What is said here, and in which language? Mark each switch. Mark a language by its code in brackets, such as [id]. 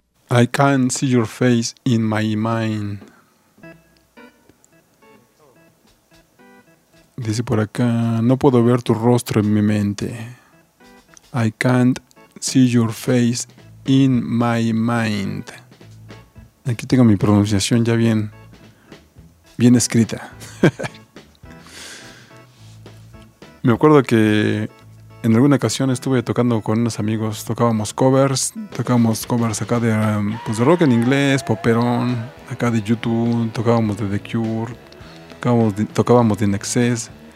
[en] I can't see your face in my mind. [es] Dice por acá, no puedo ver tu rostro en mi mente. [en] I can't see your face in my mind. [es] Aquí tengo mi pronunciación ya bien, bien escrita. Me acuerdo que en alguna ocasión estuve tocando con unos amigos, tocábamos covers acá de pues rock en inglés, popperón, acá de YouTube, tocábamos de The Cure, tocábamos de In Excess.